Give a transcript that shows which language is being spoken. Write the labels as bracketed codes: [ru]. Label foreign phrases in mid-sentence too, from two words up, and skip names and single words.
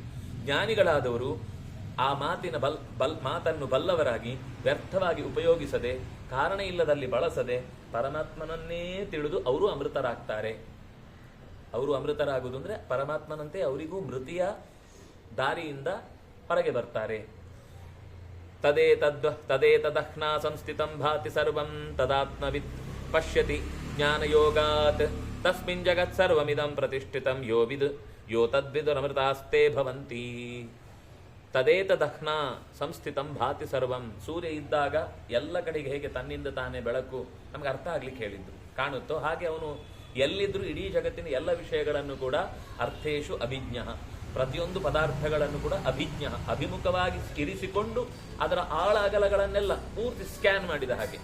[kn] ಜ್ಞಾನಿಗಳಾದವರು ಆ ಮಾತಿನ ಮಾತನ್ನು ಬಲ್ಲವರಾಗಿ ವ್ಯರ್ಥವಾಗಿ ಉಪಯೋಗಿಸದೆ, ಕಾರಣ ಇಲ್ಲದಲ್ಲಿ ಬಳಸದೆ ಪರಮಾತ್ಮನನ್ನೇ ತಿಳಿದು ಅವರು ಅಮೃತರಾಗ್ತಾರೆ. ಅವರು ಅಮೃತರಾಗುವುದು ಅಂದ್ರೆ ಪರಮಾತ್ಮನಂತೆ ಅವರಿಗೂ ಮೃತಿಯ ದಾರಿಯಿಂದ ಹೊರಗೆ ಬರ್ತಾರೆ. [sa] ತದೇ ತದಹ್ನಾ ಸಂಸ್ಥಿತಂ ಭಾತಿ ಸರ್ವಂ ತದಾತ್ಮವಿತ್ ಪಶ್ಯತಿ ಜ್ಞಾನಯೋಗಾತ್ ತಸ್ಮಿನ್ ಜಗತ್ ಸರ್ವಮಿದಂ ಪ್ರತಿಷ್ಠಿತಂ ಯೋ ತದ್ವಿದುರಮೃತಾಸ್ತೆ ಭವಂತಿ. ತದೇತದಹ್ನಾ ಸಂಸ್ಥಿತಂ ಭಾತಿ ಸರ್ವಂ. [kn] ಸೂರ್ಯ ಇದ್ದಾಗ ಎಲ್ಲ ಕಡೆಗೆ ಹೇಗೆ ತನ್ನಿಂದ ತಾನೇ ಬೆಳಕು ನಮ್ಗೆ ಅರ್ಥ ಆಗ್ಲಿಕ್ಕೆ ಹೇಳಿದ್ದು ಕಾಣುತ್ತೋ ಹಾಗೆ ಅವನು ಎಲ್ಲಿದ್ರೂ ಇಡೀ ಜಗತ್ತಿನ ಎಲ್ಲ ವಿಷಯಗಳನ್ನು ಕೂಡ [sa] ಅರ್ಥೇಶು ಅಭಿಜ್ಞ, [kn] ಪ್ರತಿಯೊಂದು ಪದಾರ್ಥಗಳನ್ನು ಕೂಡ ಅಭಿಜ್ಞ, ಅಭಿಮುಖವಾಗಿ ಇರಿಸಿಕೊಂಡು ಅದರ ಆಳ ಅಗಲಗಳನ್ನೆಲ್ಲ ಪೂರ್ತಿ ಸ್ಕ್ಯಾನ್ ಮಾಡಿದ ಹಾಗೆ.